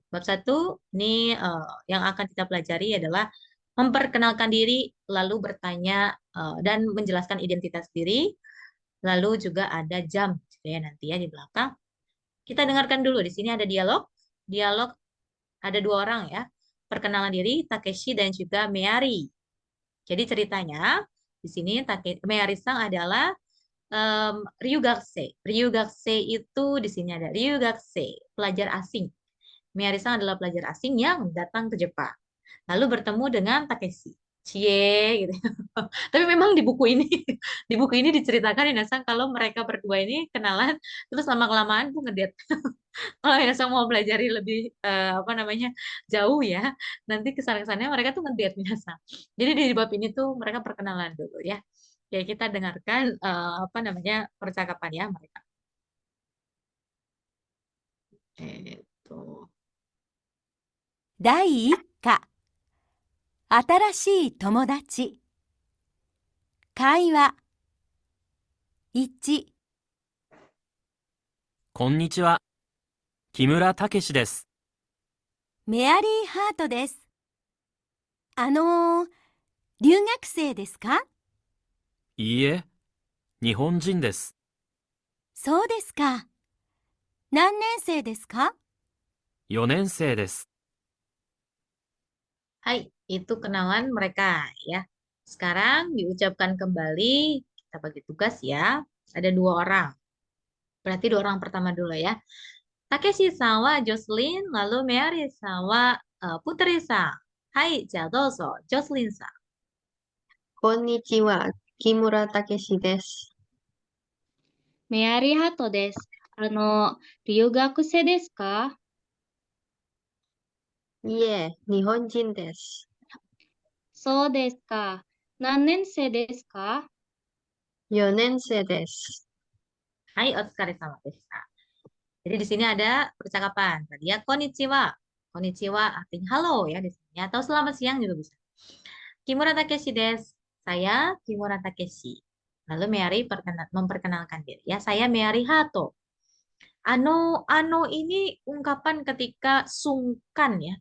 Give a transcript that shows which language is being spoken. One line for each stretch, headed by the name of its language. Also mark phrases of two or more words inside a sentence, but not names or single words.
Indonesian: Bab 1 ini yang akan kita pelajari adalah memperkenalkan diri, lalu bertanya dan menjelaskan identitas diri. Lalu juga ada jam gitu ya nanti ya di belakang. Kita dengarkan dulu di sini ada dialog. Dialog ada 2 orang ya. Perkenalan diri Takeshi dan juga Meari. Jadi ceritanya di sini Meari-san adalah Ryugakusei. Ryugakusei itu di sini ada Ryugakusei, pelajar asing. Meari-san adalah pelajar asing yang datang ke Jepang. Lalu bertemu dengan Takeshi. Cie gitu. Tapi memang di buku ini di buku ini diceritakan Inasang kalau mereka berdua ini kenalan terus lama-kelamaan tuh ngedate. Kalau Inasang mau pelajari lebih apa namanya jauh ya, nanti kesan-kesannya mereka tuh ngedate Inasang. Jadi di bab ini tuh mereka perkenalan dulu ya. Ya kita dengarkan apa namanya percakapan ya mereka. Itu.
Japanese: 第1課。新しい友達。会話。1、こんにちは。木村武史です。メアリーハートです。留学生ですか？いいえ、日本人です。そうですか。何年生ですか？ 4年生です。
Indonesian: Hai, itu kenalan mereka ya. Sekarang diucapkan kembali, kita bagi tugas ya. Ada 2 orang. Berarti 2 orang pertama dulu ya. Takeshi-san wa Jocelyn, lalu Meari-san wa Putri-san.
Japanese: はい、じゃどうぞ、ジョセリンさん. こんにちは、木村武史です。メアリーハートです。留学生ですか？いえ、日本人です。そうですか。何年生ですか 4年生です。はい、お疲れ様でした.
Indonesian: Jadi di sini ada percakapan. Tadi ya, konnichiwa. Konnichiwa artinya halo ya di sini. Atau selamat siang juga bisa. Kimura Takeshi desu. Saya Kimura Takeshi. Lalu Meari memperkenalkan diri. Ya, saya Meari Hato. Ano ini ungkapan ketika sungkan ya.